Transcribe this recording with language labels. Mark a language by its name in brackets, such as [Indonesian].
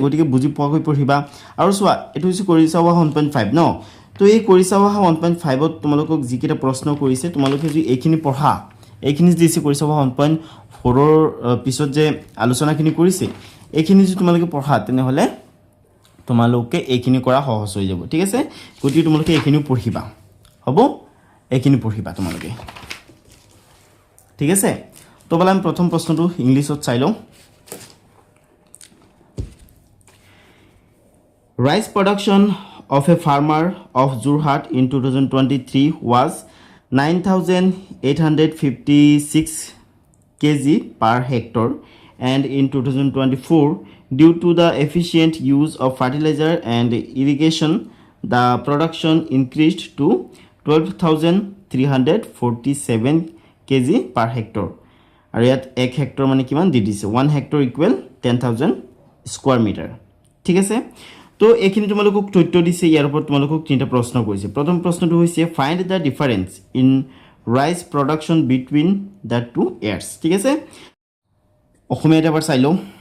[Assamese] গতিকে বুজি পোৱাকৈ পঢ়িবা। আৰু চোৱা, এইটো হৈছে কৰিছা অহা 1.5 ন। তো এই কৰিছা অহা 1.5ত তোমালোকক যিকেইটা প্ৰশ্ন কৰিছে, তোমালোকে যদি এইখিনি পঢ়া, এইখিনি দিছে কৰিছা অহা 1.4ৰ পিছত যে আলোচনাখিনি কৰিছে, এইখিনি যদি তোমালোকে পঢ়া তেনেহ'লে তোমালোকে এইখিনি কৰা সহজ হৈ যাব ঠিক আছে। গতিকে তোমালোকে এইখিনিও পঢ়িবা হ'ব, এইখিনি পঢ়িবা তোমালোকে ঠিক আছে। তো ব'লা আমি প্ৰথম প্ৰশ্নটো ইংলিছত চাই লওঁ। [English] Rice production of a farmer of Jorhat in 2023 was 9,856 kg per hectare, and in 2024, due to the efficient use of fertilizer and irrigation, the production increased to 12,347 kg per hectare. [Assamese] আৰু ইয়াত 1 হেক্টৰ মানে কিমান দি দিছে, 1 hectare equal 10,000 square metre ঠিক আছে। তো এইখিনি তোমালোকক তথ্য দিছে। ইয়াৰ ওপৰত তোমালোকক তিনিটা প্ৰশ্ন কৰিছে। [English] প্ৰথম প্ৰশ্নটো হৈছে find the difference in rice production between the two years [Assamese] ঠিক আছে। অসমীয়াত এবাৰ চাই লওঁ।